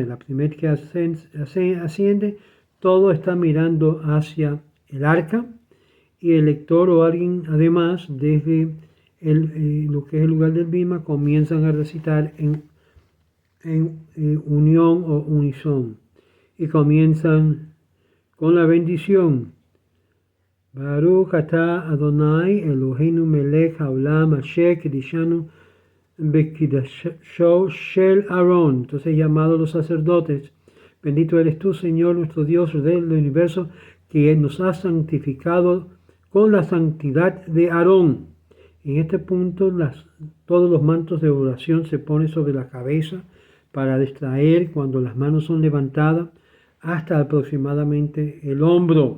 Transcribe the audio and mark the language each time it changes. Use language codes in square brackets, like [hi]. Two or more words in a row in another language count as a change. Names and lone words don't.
[es] En la primera que asciende, todo está mirando hacia el arca y el lector o alguien además desde lo que es el lugar del bima comienzan a recitar en unión o unison y comienzan con la bendición. [he] ברוך אתה אדוני אלוהינו מלך העולם אשר קדשנו בקדושתו של אהרן. [es] Entonces llamados los sacerdotes, bendito eres tú, Señor, nuestro Dios del universo, que nos has santificado con la santidad de Aarón. En este punto todos los mantos de oración se ponen sobre la cabeza para distraer cuando las manos son levantadas hasta aproximadamente el hombro.